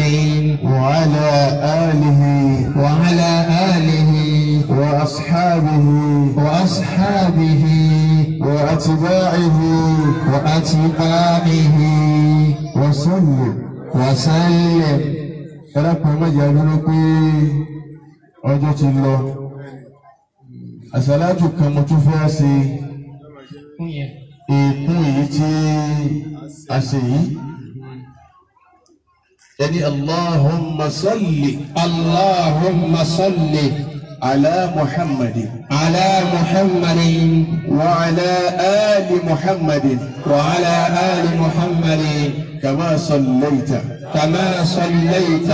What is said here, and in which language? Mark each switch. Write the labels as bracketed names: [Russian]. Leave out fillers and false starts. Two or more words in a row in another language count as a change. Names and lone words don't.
[Arabic] وعلى آله وعلى آله وأصحابه وأصحابه وأتباعه وأتباعه وسلم. وسلم. [Yoruba] ẹlẹ́pàá mẹ́jọ dúró pé ọjọ́ ti lọ. àṣàlájù kan mo tún fẹ́ ṣe èkún èyí tí a ṣe yìí. [Arabic] ẹni اللهم صل اللهم صل على محمد على محمد وعلى آل محمد وعلى آل محمد كما صليت كما صليت